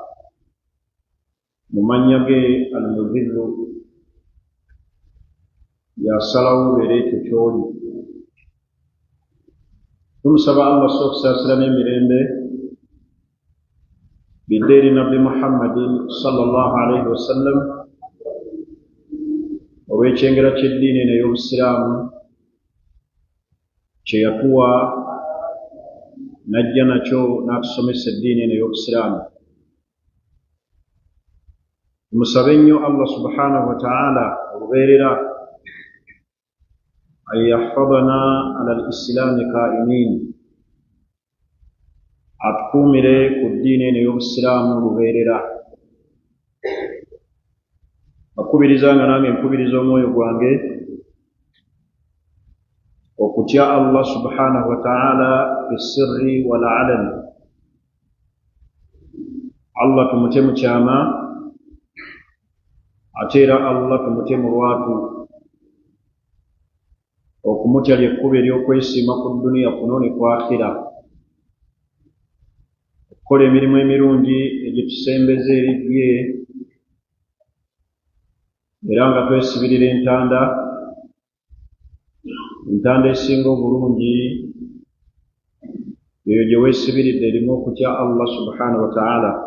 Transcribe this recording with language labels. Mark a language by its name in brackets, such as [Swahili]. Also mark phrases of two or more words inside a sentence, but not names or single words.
[Ganda] Mu mannya ge Al-Mudhillu yasalawo beera ekyo kyoli. Tumusaba Allah okusaasira n'emirembe bidde eri Nabbi Muhammadin [Arabic] صلى الله عليه وسلم [Ganda] olw'ekyengera ky'eddiini eno ey'Obusiraamu kye yatuwa najja nakyo n'atusomesa eddiini eno ey'Obusiraamu. Tumusabe nnyo [Arabic] الله سبحانه وتعالى [Ganda] olubeerera [Arabic] أن يحفظنا على الإسلام قائمين, [Ganda] atukuumire ku ddiini eno ey'Obusiraamu lubeerera. Akubirizanga nange nkubiriza omwoyo gwange okutya [Arabic] الله سبحانه وتعالى في السر والعلن. [Ganda] Allah tumutye mu kyama, ate era Allah tumutye mu lwatu. Okumutya ly'ekkubo ery'okwesiima ku duniya kuno ne ku akhira, okukola emirimu emirungi egitusembeza eri ye, era nga twesibirira entanda esinga obulungi eyo gye weesibiridde erimu okutya [Arabic] الله سبحانه وتعالى.